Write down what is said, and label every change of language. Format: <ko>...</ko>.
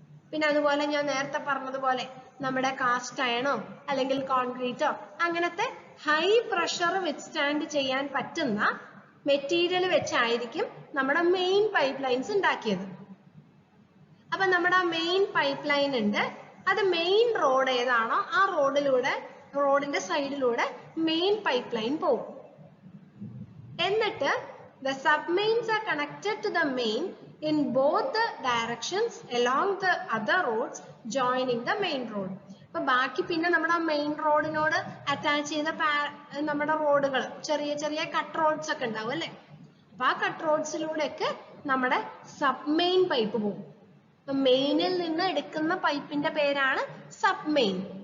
<ml>പിന്നെ അതുപോലെ ഞാൻ നേരത്തെ പറഞ്ഞതുപോലെ നമ്മുടെ കാസ്റ്റ് അയണോ അല്ലെങ്കിൽ കോൺക്രീറ്റോ അങ്ങനത്തെ ഹൈ പ്രഷർ വിത്ത്സ്റ്റാൻഡ് ചെയ്യാൻ പറ്റുന്ന മെറ്റീരിയൽ വെച്ചായിരിക്കും നമ്മുടെ മെയിൻ പൈപ്പ് ലൈൻസ് ഉണ്ടാക്കിയത്. അപ്പൊ നമ്മുടെ ആ മെയിൻ പൈപ്പ് ലൈൻ ഉണ്ട്, അത് മെയിൻ റോഡ് ഏതാണോ ആ റോഡിന്റെ സൈഡിലൂടെ മെയിൻ പൈപ്പ് ലൈൻ പോകും. എന്നിട്ട്</ml> <en>the submains are connected to the main in both the directions along the other roads joining the main road.</en> <ml>അപ്പൊ ബാക്കി പിന്നെ നമ്മുടെ മെയിൻ റോഡിനോട് അറ്റാച്ച് ചെയ്ത നമ്മുടെ റോഡുകൾ, ചെറിയ ചെറിയ കട്ട് റോഡ്സ് ഒക്കെ ഉണ്ടാവും അല്ലെ. അപ്പൊ ആ കട്ട് റോഡ്സിലൂടെയൊക്കെ നമ്മുടെ സബ്മെയിൻ പൈപ്പ് പോകും. അപ്പൊ മെയിനിൽ നിന്ന് എടുക്കുന്ന പൈപ്പിന്റെ പേരാണ് സബ്മെയിൻ.</ml>